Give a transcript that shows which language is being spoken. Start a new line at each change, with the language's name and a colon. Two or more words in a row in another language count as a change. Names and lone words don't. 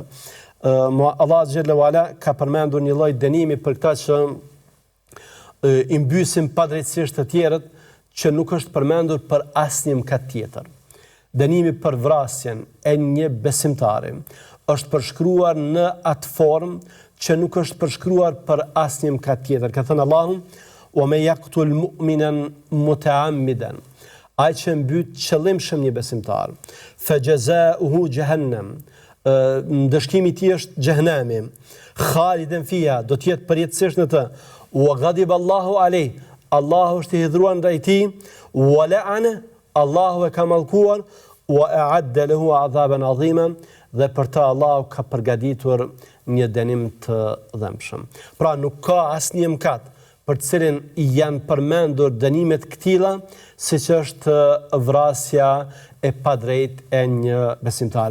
Albanian: Allah
Arabic: جل وعلا
Albanian: ka përmendur një lloj dënimi për këtë që i mbysim padrejtësisht të tjerët, që nuk është përmendur për asnjë mëkat tjetër. Dënimi për vrasjen e një besimtari është përshkruar në atë formë që nuk është përshkruar për asnjë mëkat tjetër. Ka thënë Allahu:
Arabic: "ومن يقتل مؤمنا متعمدا",
Albanian: ai që mbyt qëllimshëm një besimtar,
Arabic: فجزاؤه جهنم,
Albanian: ndëshkimi i tij është xhehenemi,
Arabic: خالدا فيها,
Albanian: do të jetë përjetësisht në të,
Arabic: وغضب الله عليه,
Albanian: Allahu është i hidhur ndaj tij,
Arabic: ولعن,
Albanian: Allahu e ka mallkuar,
Arabic: وأعد له عذابا عظيما,
Albanian: dhe për të Allahu ka përgatitur një dënim të dhëmshëm. Pra nuk ka asnjë mëkat për të cilin janë përmendur dënimet këtilla, siç është vrasja e padrejt e një besimtari.